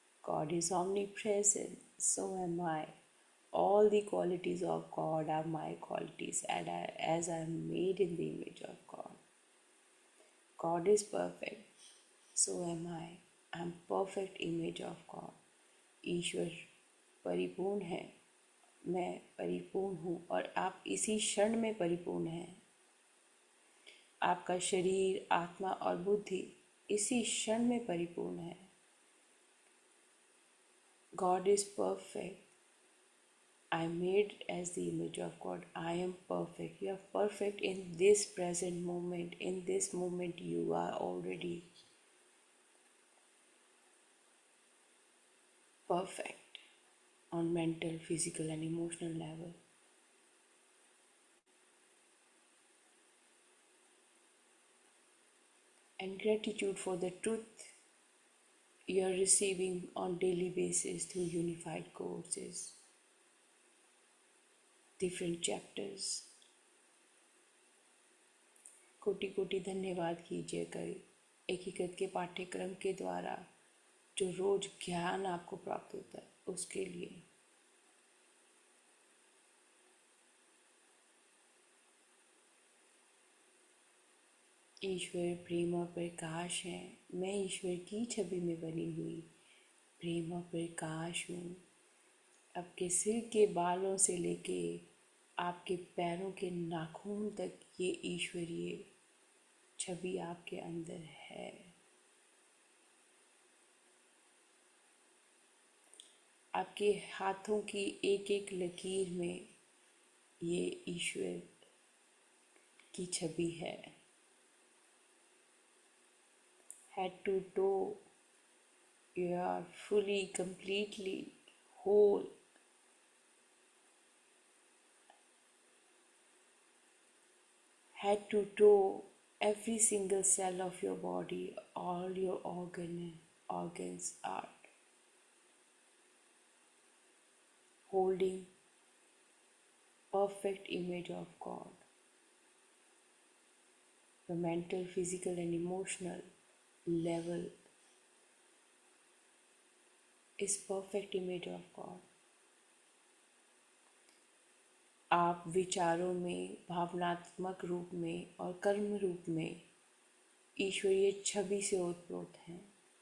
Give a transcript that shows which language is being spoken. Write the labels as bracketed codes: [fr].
[en] God is omnipresent, so am I. All the qualities of God are my qualities, and as I am made in the image of God. God is perfect, so am I. I am perfect image of God. [hi] ईश्वर परिपूर्ण है। मैं परिपूर्ण हूँ और आप इसी क्षण में परिपूर्ण हैं। आपका शरीर, आत्मा और बुद्धि इसी क्षण में परिपूर्ण है। [en] God is perfect. I am made as the image of God. I am perfect. You are perfect in this present moment. In this moment, you are already perfect on mental, physical, and emotional level. And gratitude for the truth you are receiving on daily basis through unified courses, different chapters. [hi] कोटि कोटि धन्यवाद कीजिए कर एकीकृत के पाठ्यक्रम के द्वारा जो रोज ज्ञान आपको प्राप्त होता है उसके लिए। ईश्वर प्रेम और प्रकाश है। मैं ईश्वर की छवि में बनी हुई प्रेम और प्रकाश हूँ। आपके सिर के बालों से लेके आपके पैरों के नाखून तक ये ईश्वरीय छवि आपके अंदर है। आपके हाथों की एक एक लकीर में ये ईश्वर की छवि है। [en] Head to toe, you are fully, completely whole. Head to toe, every single cell of your body, all your organs are holding perfect image of God. The mental, physical and emotional level is perfect image of God. [hi] आप विचारों में, भावनात्मक रूप में और कर्म रूप में ईश्वरीय छवि से ओतप्रोत हैं।